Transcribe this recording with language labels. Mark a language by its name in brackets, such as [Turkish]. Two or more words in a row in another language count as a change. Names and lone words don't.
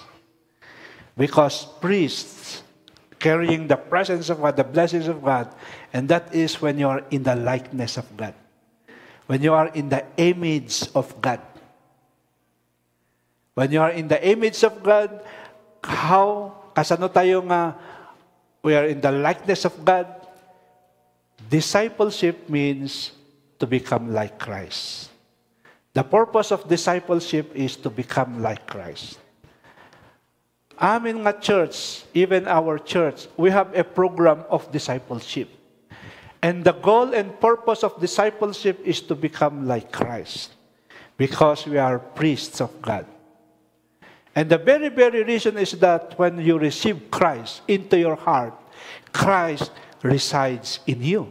[English] Because priests carrying the presence of God, the blessings of God, and that is when you are in the likeness of God. When you are in the image of God. When you are in the image of God, [Iloko] kasano tayo nga [English] we are in the likeness of God? Discipleship means to become like Christ. The purpose of discipleship is to become like Christ. [Iloko] Amin nga [English] church, even our church, we have a program of discipleship. And the goal and purpose of discipleship is to become like Christ. Because we are priests of God. And the very, very reason is that when you receive Christ into your heart, Christ resides in you.